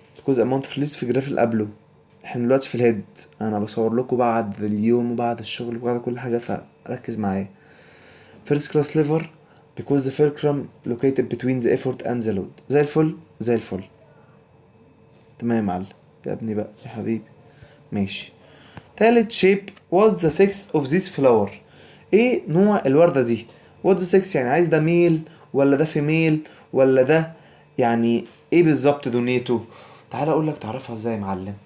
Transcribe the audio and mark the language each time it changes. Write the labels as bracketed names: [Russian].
[English] because amount of released [Arabic] في الجراف اللي قبله. احنا دلوقتي في الهيد، انا بصور لكم بعد اليوم وبعد الشغل وبعد كل حاجة، فركز معايا. [English] first class liver because the fulcrum located between the effort and the load. [Arabic] زي الفل زي الفل. تمام يا معلم يا ابني بقى يا حبيبي. ماشي. تالت [English] shape what's the sex of this flower. [Arabic] ايه نوع الوردة دي؟ [English] what's the sex [Arabic] يعني عايز ده ميل ولا ده فيميل ولا ده، يعني ايه بالظبط دنيته؟ تعال اقول لك تعرفها ازاي يا معلم.